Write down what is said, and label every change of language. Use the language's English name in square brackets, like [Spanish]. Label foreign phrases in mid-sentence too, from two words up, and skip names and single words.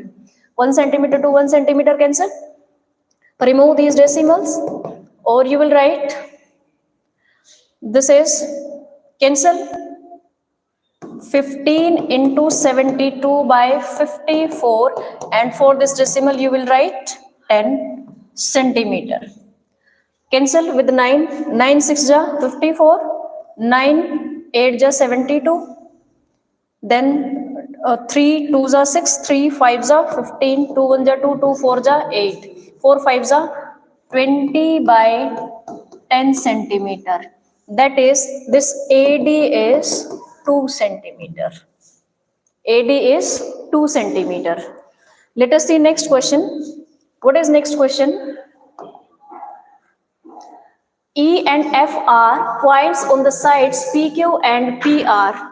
[English] 1 centimeter to 1 centimeter cancel. Remove these decimals or you will write this is cancel 15 into 72 by 54 and for this decimal you will write 10 centimeter. Cancel with 9, 9 6 ja 54, 9 8 ja 72, then 3 2 ja 6, 3 5 ja 15, 2 1 ja 2, 2 4 ja 8, 4 5 ja 20 by 10 centimeter. That is, this AD is 2 centimeter. AD is 2 centimeter. Let us see next question. What is next question? E and F are points on the sides PQ and PR.